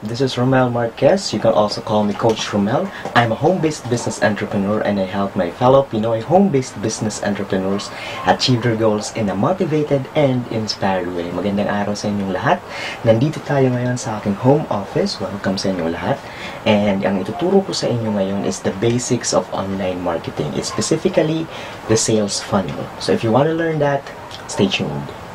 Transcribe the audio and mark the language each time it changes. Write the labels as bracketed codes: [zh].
[en] This is Romel Marquez. You can also call me Coach Romel. I'm a home-based business entrepreneur and I help my fellow Pinoy home-based business entrepreneurs achieve their goals in a motivated and inspired way. [tl] Magandang araw sa inyong lahat. Nandito tayo ngayon sa aking home office. Welcome sa inyong lahat. And ang ituturo ko sa inyo ngayon [en] is the basics of online marketing. It's specifically the sales funnel. So if you want to learn that, stay tuned.